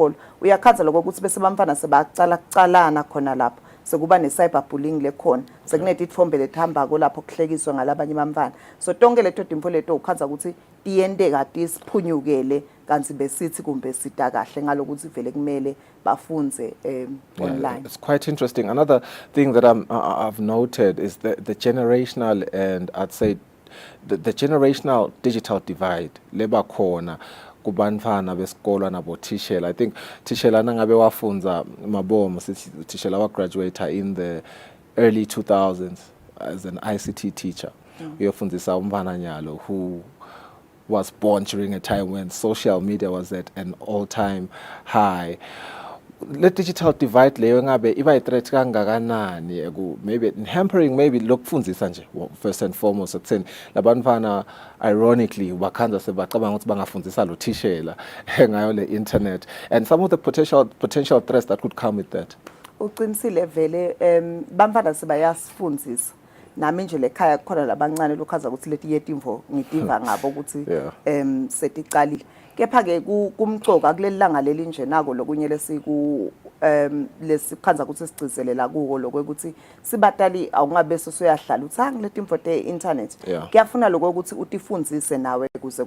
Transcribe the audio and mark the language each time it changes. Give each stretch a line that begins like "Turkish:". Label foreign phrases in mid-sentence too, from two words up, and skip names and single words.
Swati: Uyakhanza lokho ukuthi bese bamfana sebacala kucalana khona lapho. sekuba ne-cyberbullying lekhona sekunetitfombe letihambako lapho kuhlekiswa ngalabanye bamfana so tonke leto timvo leto ukhanza ukuthi tiyenteka tisiphunyukele kanti besithi kumbe sita kahle ngalokuthi vele kumele bafunze online.
English: It's quite interesting. Another thing that I've noted is the generational and I'd say the generational digital divide
Swati: leba khona kubantfana besikolo nabotishela.
English: I think
Swati: tishela nangabe wafunza mabomo sithi tishela wa
English: graduator in the early 2000s as an ICT teacher.
Swati: Uyofundisa umfana nyalo
English: who was born during a time when social media was at an all-time high.
Swati: Le
English: digital divide
Swati: leyo ngabe iba threat kangakanani
English: maybe hampering maybe
Swati: lokufundisa nje
English: first and foremost
Swati: ekutheni labantwana ironically bakhanza sebacabanga ukuthi bangafundisa lo tishela ngayo le internet
English: and some of the potential threats that could come with that.
Swati: Uqinisile vele bamfana sebayasifundisa nami nje lekhaya kukhona labancane lokhaza ukuthi leti yetimvo ngitiva ngabo ukuthi setiqalile kepha ke kumcoka kuleli langa leli nje nako lokunye lesikhanza ukuthi sigcizelela kuko lokuthi sibatali awungabe soyahlala uthi angiletimvo te-internet kuyafuna lokuthi utifundise nawe kuze